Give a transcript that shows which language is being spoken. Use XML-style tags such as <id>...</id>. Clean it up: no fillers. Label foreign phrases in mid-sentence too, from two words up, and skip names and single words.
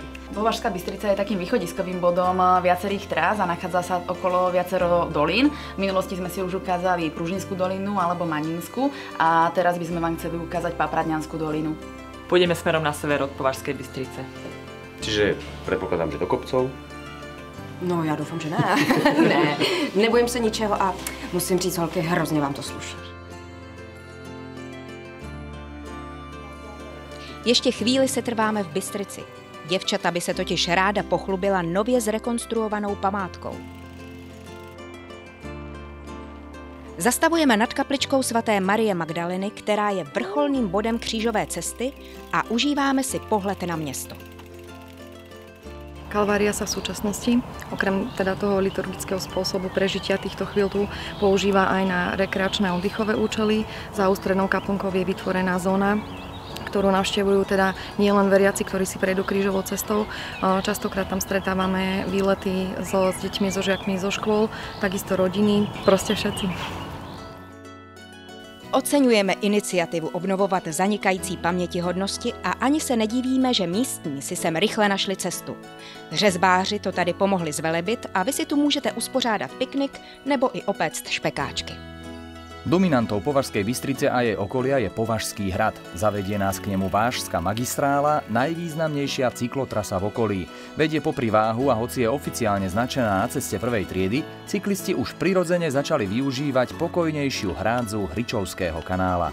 <sk>Považská Bystrica je takým východiskovým bodom viacerých trás a nachádza sa okolo viacero dolín. V minulosti sme si už ukázali Pružinskú dolinu alebo Manínsku a teraz by sme vám chceli ukázať Papradňanskú dolinu. Pôjdeme smerom na sever od Považskej Bystrice. Čiže predpokladám, že do kopcov? No,</sk> <cs>já doufám, že ne. Ne, nebojím se ničeho a musím říct, holky, hrozně vám to sluší. Ještě chvíli se trváme v Bystrici. Děvčata by se totiž ráda pochlubila nově zrekonstruovanou památkou. Zastavujeme nad kapličkou svaté Marie Magdaleny, která je vrcholným bodem křížové cesty a užíváme si pohled na město.</cs> <sk>Kalvária sa v súčasnosti, okrem teda toho liturgického spôsobu prežitia týchto chvíľ tu, používa aj na rekreačné oddychové účely. Za ústrednou kaplnkou je vytvorená zóna, ktorú navštevujú teda nielen veriaci, ktorí si prejdú krížovou cestou. Častokrát tam stretávame výlety s deťmi, so žiakmi zo škôl, takisto rodiny, proste všetci.</sk> <cs>Oceňujeme iniciativu obnovovat zanikající pamětihodnosti a ani se nedivíme, že místní si sem rychle našli cestu. Řezbáři to tady pomohli zvelebit a vy si tu můžete uspořádat piknik nebo i opéct špekáčky.</cs> <sk>Dominantou Považskej Bystrice a jej okolia je Považský hrad. Zavedie nás k nemu Vážska magistrála, najvýznamnejšia cyklotrasa v okolí. Vedie popri Váhu a hoci je oficiálne značená na ceste prvej triedy, cyklisti už prirodzene začali využívať pokojnejšiu hrádzu Hričovského kanála.</sk>